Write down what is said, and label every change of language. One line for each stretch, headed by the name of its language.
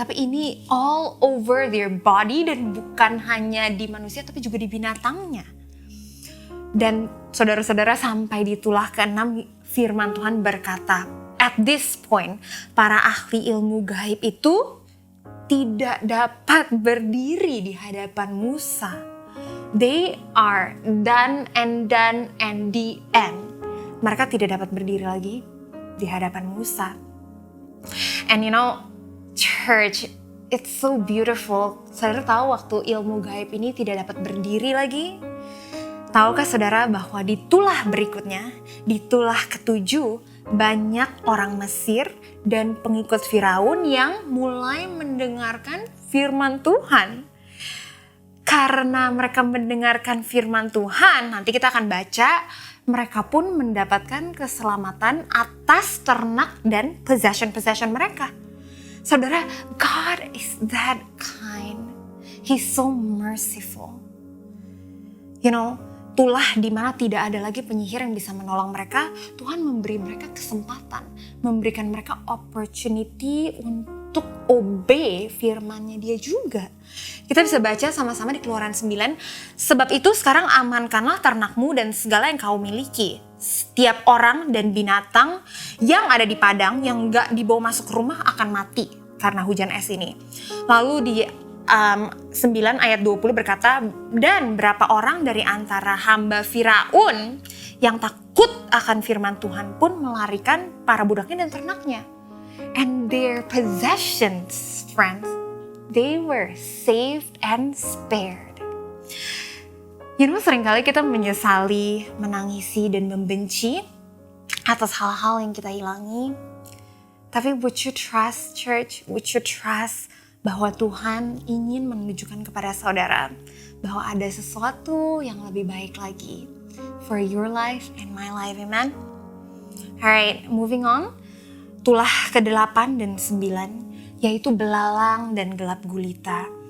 Indonesian: Tapi ini
English: all over their body
Indonesian: dan bukan hanya di manusia, tapi juga di binatangnya. Dan saudara-saudara, sampai di tulah ke-6, firman Tuhan berkata,
English: at this point,
Indonesian: para ahli ilmu gaib itu tidak dapat berdiri di hadapan Musa.
English: They are done and the end.
Indonesian: Mereka tidak dapat berdiri lagi di hadapan Musa.
English: And church, it's so beautiful.
Indonesian: Saudara tahu waktu ilmu gaib ini tidak dapat berdiri lagi? Tahukah saudara bahwa di tulah berikutnya, di tulah ke-7, banyak orang Mesir dan pengikut Firaun yang mulai mendengarkan firman Tuhan. Karena mereka mendengarkan firman Tuhan, nanti kita akan baca, mereka pun mendapatkan keselamatan atas ternak dan possession mereka.
English: Saudara, God is that kind. He's so merciful.
Indonesian: You know, itulah di mana tidak ada lagi penyihir yang bisa menolong mereka. Tuhan memberi mereka kesempatan, memberikan mereka opportunity untuk obey firman-Nya Dia juga. Kita bisa baca sama-sama di Keluaran 9. Sebab itu sekarang amankanlah ternakmu dan segala yang kau miliki. Setiap orang dan binatang yang ada di padang yang gak dibawa masuk ke rumah akan mati karena hujan es ini. Lalu di 9 ayat 20 berkata, dan berapa orang dari antara hamba Firaun yang takut akan firman Tuhan pun melarikan para budaknya dan ternaknya.
English: And their possessions, friends, they were saved and spared.
Indonesian: You know, seringkali kita menyesali, menangisi, dan membenci atas hal-hal yang kita hilangi.
English: Tapi would you trust, church? Would you trust
Indonesian: bahwa Tuhan ingin menunjukkan kepada saudara bahwa ada sesuatu yang lebih baik lagi
English: for your life and my life,
Indonesian: amen?
English: Alright, moving on.
Indonesian: Tulah ke-8 dan 9, yaitu belalang dan gelap gulita.